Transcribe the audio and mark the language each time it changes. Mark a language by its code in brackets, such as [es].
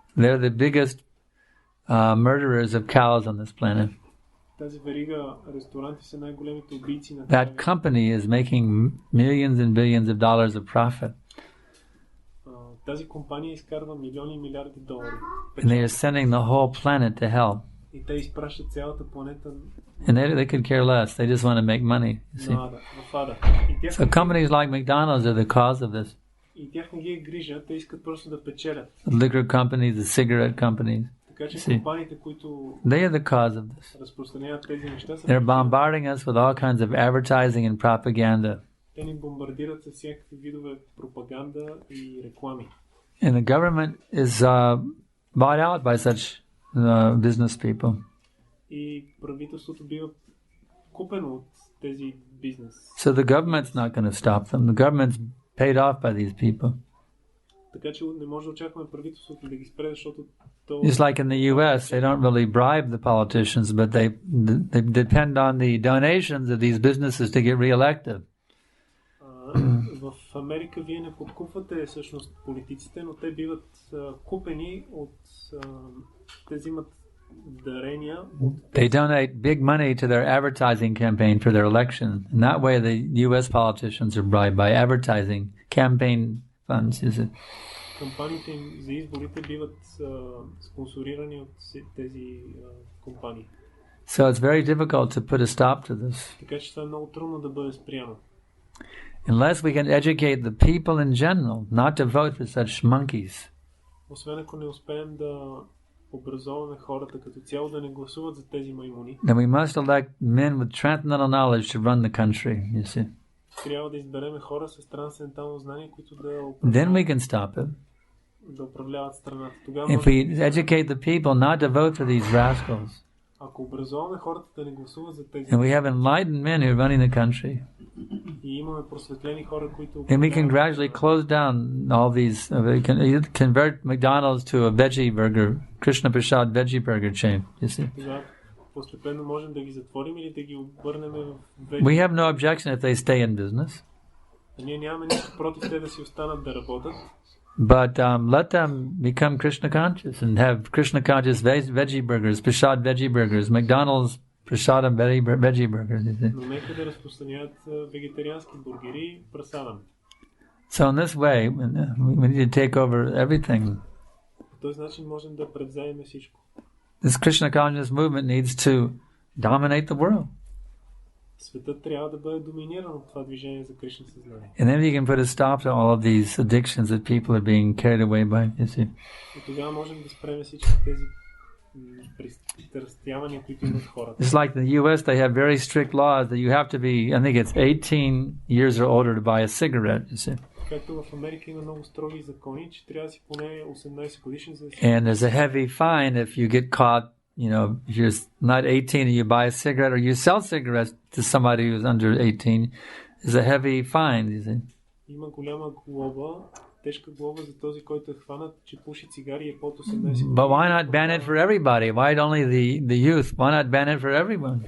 [en] They're the biggest murderers of cows on this planet. [bg] Тази верига ресторанти са най-големите убийци на [en] That company is making millions and billions of dollars of profit. [bg] Тази компания изкарва милиони и милиарди долари. [en] And they are sending the whole planet to hell. [bg] И те изпращат цялата планета. [en] And they could care less. They just want to make money. You see? [bg] В ада. [en] So companies like McDonald's are the cause of this. [bg] И тях не ги е грижа, те искат просто да печелят. [en] The liquor companies, the cigarette companies. [bg] Така че компаниите, които [en] they are the cause of this. [bg] разпространяват тези неща, [en] they're bombarding us with all kinds of advertising and propaganda. [bg] Те ни бомбардират с всякакви видове пропаганда и реклами. [en] And the government is bought out by such business people. [bg] И правителството бива купено от тези бизнес. [en] So the government's not going to stop them. The government's paid off by these people. [bg] Така че не може да очакваме правителството да ги спре, защото [en] Just like in the US, they don't really bribe the politicians, but they depend on the donations of these businesses to get re-elected. [bg] В Америка вие не подкупвате всъщност политиците, но те биват купени от те взимат дарения. [en] They donate big money to their advertising campaign for their election. In that way, the US politicians are bribed by advertising campaign funds. Is it? [bg] Кампаниите им за изборите биват спонсорирани от тези компании. [en] So it's very difficult to put a stop to this. [bg] Така че това е много трудно да бъде спряно. [en] Unless we can educate the people in general not to vote for such monkeys. [bg] Освен ако не успеем да образоваме хората като цяло да не гласуват за тези маймуни. [en] Then we must elect men with transcendental knowledge to run the country, you see. [bg] Трябва да изберем хора с трансцендентално знание, които [en] Then we can stop it. [bg] Да управляват страната. Тогава [en] If we educate the people not to vote for these rascals. [bg] Ако образоваме хората да не гласуват за тези. [en] And we have enlightened men who are running the country. [bg] И имаме просветлени хора, които [en] And we can gradually close down all these. We can convert McDonald's to a veggie burger, Krishna Prasad veggie burger chain. You see. [bg] Тогава постепенно можем да ги затворим или да ги обърнем в [en] We have no objection if they stay in business. [bg] Ние нямаме нищо против те да си останат да работят. [en] But let them become Krishna conscious and have Krishna conscious veggie burgers, Prasad veggie burgers, McDonald's Prasadam veggie burgers. [bg] Но нека да разпространяват вегетариански бургери, прасадам. [en] So in this way, we need to take over everything. [bg] По този начин можем да превземем всичко. [en] This Krishna conscious movement needs to dominate the world. [bg] Светът трябва да бъде доминиран от това движение за Кришна съзнание. [en] And then you can put a stop to all of these addictions that people are being carried away by, you see. [bg] И тогава можем да спрем всички тези пристрастявания, които имат хората. [en] It's like the US, they have very strict laws that you have to be, I think it's 18 years or older to buy a cigarette, you see. [bg] Както в Америка има много строги закони, че трябва да си поне 18 годишен за да си... [en] And there's a heavy fine if you get caught, you know, if you're not 18 and you buy a cigarette or you sell cigarettes to somebody who's under 18, is a heavy fine, you see. [bg] Има голяма глоба, тежка глоба за този, който е хванат, че пуши цигари и е под 18 години. [en] But why not ban it for everybody? Why only the youth? Why not ban it for everyone?